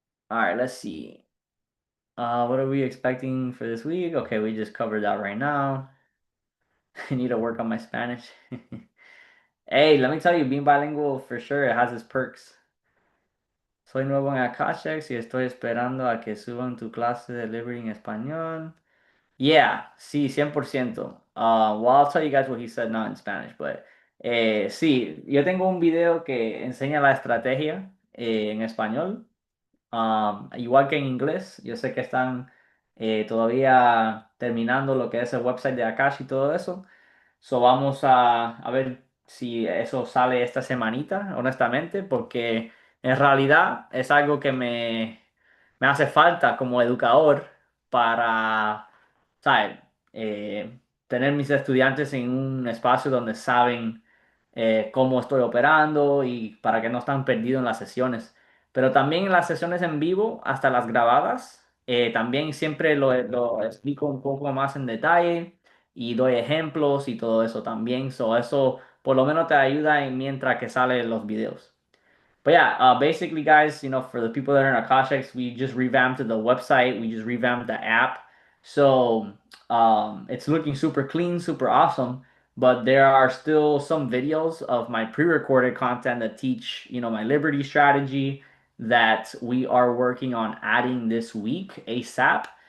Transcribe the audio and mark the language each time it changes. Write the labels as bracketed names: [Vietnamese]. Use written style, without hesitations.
[English] All right, let's see. What are we expecting for this week? Okay, we just covered that right now. I need to work on my Spanish. Hey, let me tell you, being bilingual for sure it has its perks. [Spanish] Soy nuevo en Akashex y estoy esperando a que suban tu clase de Liberty en español. Yeah, sí, 100%. [English] Well, I'll tell you guys what he said, not in Spanish, but [Spanish] sí, yo tengo un video que enseña la estrategia en español, igual que en inglés. Yo sé que están todavía terminando lo que es el website de Akash y todo eso. So vamos a ver si eso sale esta semanita, honestamente, porque en realidad es algo que me hace falta como educador para, ¿sabes? Tener mis estudiantes en un espacio donde saben cómo estoy operando y para que no están perdidos en las sesiones. Pero también en las sesiones en vivo, hasta las grabadas, también siempre lo explico un poco más en detalle y doy ejemplos y todo eso también. So, eso por lo menos te ayuda mientras que salen los videos. [English] But yeah, basically, guys, for the people that are in Akashics, we just revamped the website. We just revamped the app. So it's looking super clean, super awesome. But there are still some videos of my pre-recorded content that teach, my Liberty strategy that we are working on adding this week ASAP.